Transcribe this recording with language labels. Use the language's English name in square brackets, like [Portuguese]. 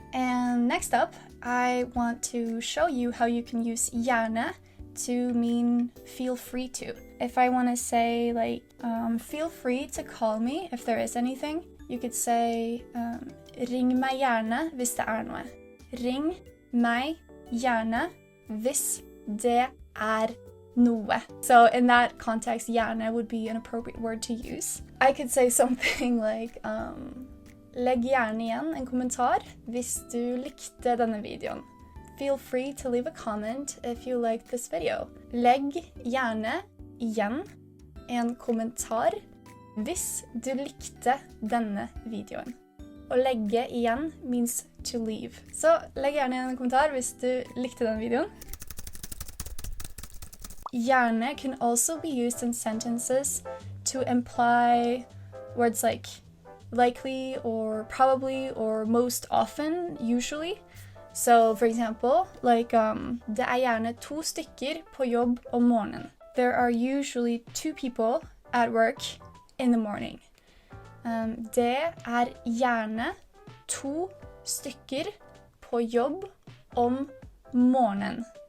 [English] And next up, I want to show you how you can use gjerne to mean feel free to. If I want to say, like, feel free to call me if there is anything, you could say [Norwegian] ring meg gjerne hvis det noe. Ring meg gjerne hvis det noe. [English] So in that context, gjerne would be an appropriate word to use. I could say something like [Norwegian] legg gjerne igjen en kommentar hvis du likte denne videoen. [English] Feel free to leave a comment if you liked this video. [Norwegian] Legg gjerne igjen en kommentar hvis du likte denne videoen. Å legge igjen [English] means to leave. [Norwegian] Så legg gjerne igjen en kommentar hvis du likte denne videoen. [English] Gjerne can also be used in sentences to imply words like likely or probably or most often, usually. So, for example, like, [Norwegian] det gjerne 2 stykker på jobb om morgenen. [English] There are usually 2 people at work in the morning. [Norwegian] Det gjerne 2 stykker på jobb om morgenen.